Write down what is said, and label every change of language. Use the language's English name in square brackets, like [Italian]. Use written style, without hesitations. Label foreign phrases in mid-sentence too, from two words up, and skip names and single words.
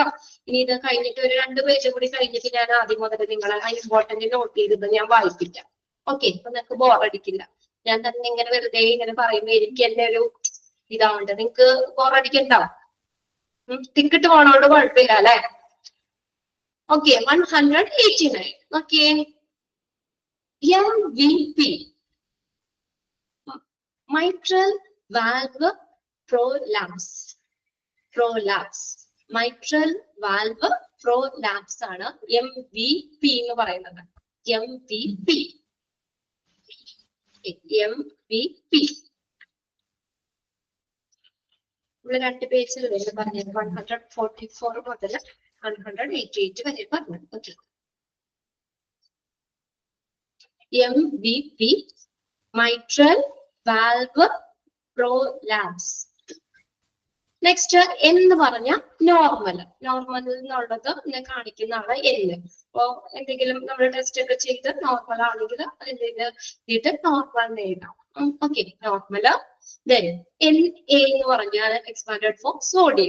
[Malayalam] ഇനി ഇത് കഴിഞ്ഞിട്ട് ഒരു 2 പേജ് കൂടി കഴിഞ്ഞിട്ട് ഞാൻ ആദ്യം മുതൽ നിങ്ങളെ [English] important note [Malayalam] ചെയ്തത് ഞാൻ വായിപ്പിക്കാം. ഓക്കെ, അപ്പൊ നിങ്ങൾക്ക് ബോറടിക്കില്ല. ഞാൻ തന്നെ ഇങ്ങനെ വെറുതെ ഇങ്ങനെ പറയുമ്പോ എനിക്ക് എന്നെ ഒരു ഇതാവുണ്ട്. നിങ്ങൾക്ക് ബോറടിക്കണ്ടാവും. ടിക്കറ്റ് പോണോണ്ട് കുഴപ്പമില്ല അല്ലെ. ഓക്കെ, 189. ഓക്കെ, [English] MVP mitral valve prolapse. Mitral valve prolapse [Malayalam] ആണ് MVP എന്ന് പറയുന്നത്. MVP ഇവിടെ 2 പേജിൽ വരെ പറഞ്ഞത് 144 മുതൽ 188 വരെ പറഞ്ഞു. ഓക്കെ, [English] MVP mitral valve prolapse. [Malayalam] നെക്സ്റ്റ് എന്ന് പറഞ്ഞ നോർമൽ എന്നുള്ളത് കാണിക്കുന്നതാണ് N. അപ്പോ എന്തെങ്കിലും നമ്മൾ ടെസ്റ്റ് ഒക്കെ ചെയ്ത് നോർമൽ ആണെങ്കിൽ അതിന്റെ നോർമൽ എഴുതാം. ഓക്കെ, നോർമൽ. [English] Then NA [Malayalam] എന്ന് പറഞ്ഞാൽ [English] expanded form sodium.